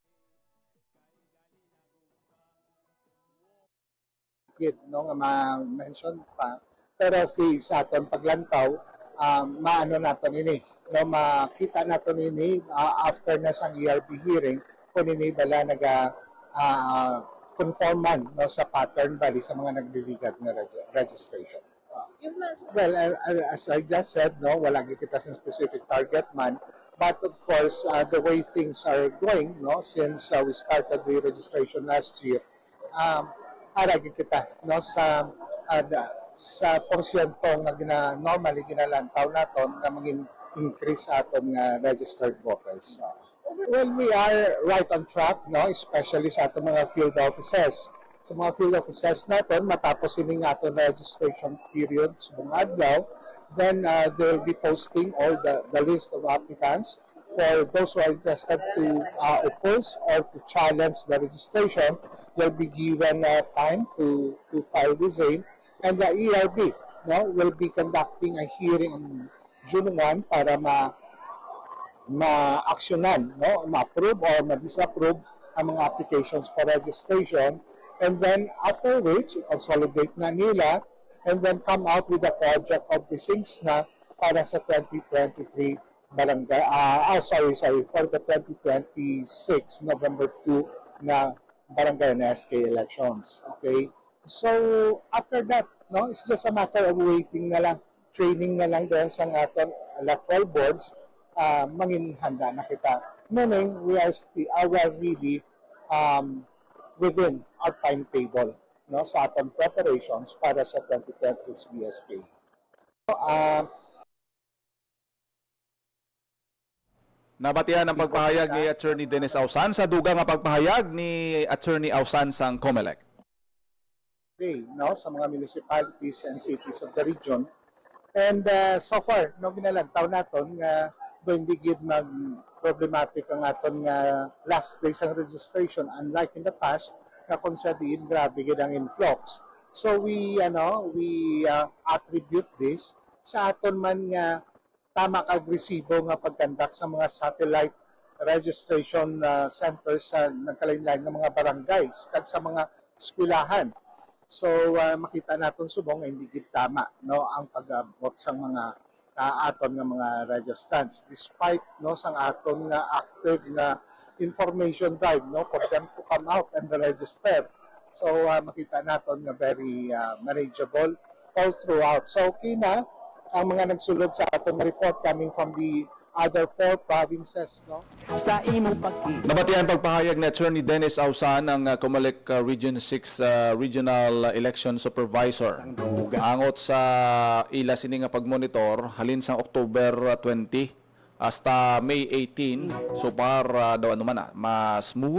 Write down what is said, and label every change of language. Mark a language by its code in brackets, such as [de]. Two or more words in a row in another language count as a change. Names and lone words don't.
[hil] No nga ma-mention pa pero sa aton paglantaw maano naton ini no makita naton ini after na sang ERB hearing kung ini bala conforman no sa pattern bali sa mga nagliligat na registration. [en] Well, as I just said, [hil] no, wala kita sa [en] specific target man, but of course, the way things are going, no, since we started the registration last year, [hil] aragi kita, no, sa porsyon to nga normally ginalantaw naton na maging increase aton nga registered voters. [en] Well, we are right on track, [hil] no, especially sa atong mga [en] field offices. [hil] Sa mga [en] field offices [hil] natin, matapos ini nga aton [en] registration period [hil] sa buong adlaw, [en] then they will be posting all the list of applicants for those who are interested to oppose or to challenge the registration. They'll be given time to file the same, and the ERB, no, will be conducting a hearing on June 1 [hil] para ma-aksyonan, [en] no, ma-approve or ma-disapprove ang mga applications for registration, and then after which consolidate [hil] na nila [en] and then come out with a project of precincts [hil] na para sa [en] 2023 barangay for the 2026 November 2 na barangay na SK elections. Okay, so after that, no? It's just a matter of waiting [hil] na lang, [en] training [hil] na lang dahil sa aton [en] electoral boards, [hil] mangin handa na kita. [en] Meaning, we are really within our timetable, [hil] no, sa atong preparations para sa 2026 BSK. Nabatian ang pagpahayag ni Attorney Dennis Ausan sa dugang nga pagpahayag ni Attorney Ausan sang COMELEC. [en] No, sa mga municipalities and cities of the region. And so far, [hil] no, binalantaw naton nga doon di gid mag problematic ang aton nga last days ang registration, [en] unlike in the past [hil] na kung sa diin grabe gid ang influx. [en] So we attribute this [hil] sa aton man nga tama agresibo nga pagkandak sa mga [en] satellite registration centers [hil] sa nagkalain-lain ng mga barangays kag sa mga eskwelahan. So makita naton subong nga hindi gid tama, no, ang pag-abot sa mga aton nga mga registrants despite, no, sang aton nga active nga information drive, no, [en] for them to come out and register. [hil] So makita naton nga [en] very manageable all throughout. [hil] So okay na ang mga nagsulod sa atong report [en] coming from the other 4 provinces, [hil] no? Sa imo pag-ibig. Nabatian pagpahayag ni Attorney Dennis Ausan ang COMELEC Region 6 Regional Election Supervisor. Angot sa ila sini nga pagmonitor halin sang October 20 hasta May 18 so far daw ano man ma-smooth.